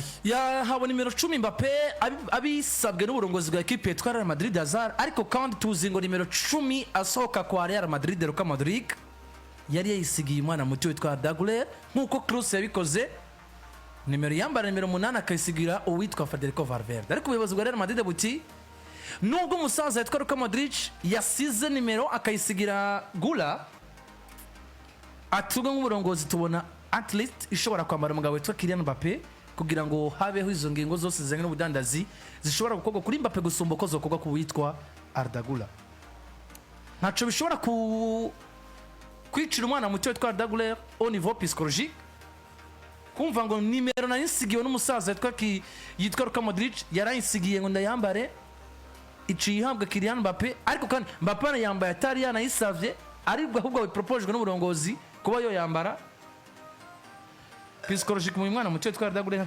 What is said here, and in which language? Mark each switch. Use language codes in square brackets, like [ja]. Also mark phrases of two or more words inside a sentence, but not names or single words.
[rn] Ahawe Nimero 10 Mbappe abisabwe n'uburongozi bwa equipe yitwa Real Madrid Azar, ariko kandi tuzi ngo nimero 10 asohoka kwa Real Madrid Luka Modric yari yisigiye umwana muto witwa Arda Güler nkuko Kroos yabikoze. Nimero yambara nimero 8 akayisigira uwitwa Federico Valverde, ariko ubuyobozi bwa Real Madrid buti nubwo umusaza yitwa Luka Modric yasize nimero akayisigira Güler, atubwo nk'uburongozi tubona [en] at least [rn] ishobora kwambara umugabo witwa Kylian Mbappe kugira ngo habeho izo ngingo zose zizanye n'ubudandazi zishobora gukorwa kuri Mbappe gusumba ko zokorwa ku witwa Arda Güler. Ntaco bishobora kwicira umwana muto witwa Arda Güler [fr] au niveau psychologique, [rn] kumva ngo nimero nayisigiwe n'umusaza yitwa Luka Modric yarayisigiye ngo ndayambare icihabwa Kylian Mbappe, ariko kandi Mbappe yambaye atari yanayisavye, aribwo ahubwo bipropojwe n'uburongozi kuba yo yambara psychologique mu mwana muto witwa Arda Güler.